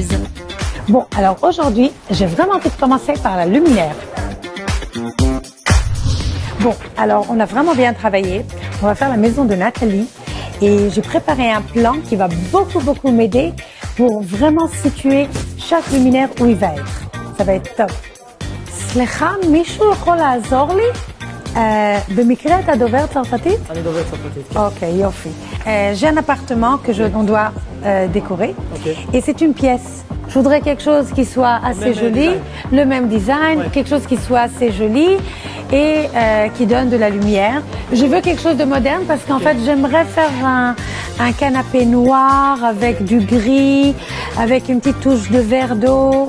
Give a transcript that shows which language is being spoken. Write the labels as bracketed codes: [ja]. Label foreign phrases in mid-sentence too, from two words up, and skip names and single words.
[fr] Bon, alors aujourd'hui, j'ai vraiment envie de commencer par la luminaire. Bon, alors on a vraiment bien travaillé. On va faire la maison de Nathalie et j'ai préparé un plan qui va beaucoup m'aider pour vraiment situer chaque luminaire où il va être. Ça va être top. [he] סליחה, מישהו יכול לעזור לי? במקרה אתה דובר צרפתית? אני דובר צרפתית. Ok, יופי. [fr] J'ai un appartement que on doit décorer. Okay. Et c'est une pièce. Je voudrais quelque chose qui soit assez joli, le même design, ouais. Quelque chose qui soit assez joli et qui donne de la lumière. Je veux quelque chose de moderne parce qu'en fait, j'aimerais faire un canapé noir avec du gris, avec une petite touche de verre d'eau.